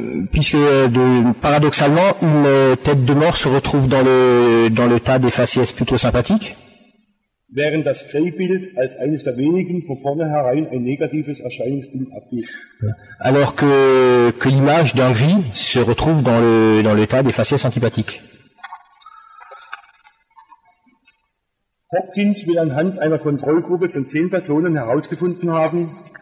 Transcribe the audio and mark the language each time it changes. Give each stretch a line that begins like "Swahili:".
French: Puisque paradoxalement, une tête de mort se retrouve dans le tas des faciès plutôt sympathiques.
German: Während das Greybild als eines der wenigen von vornherein ein negatives Erscheinungsbild abgibt.
French: Alors que l'image d'un gris se retrouve dans le tas des faciès antipathiques.
German: Hopkins will anhand einer Kontrollgruppe von 10 Personen herausgefunden haben,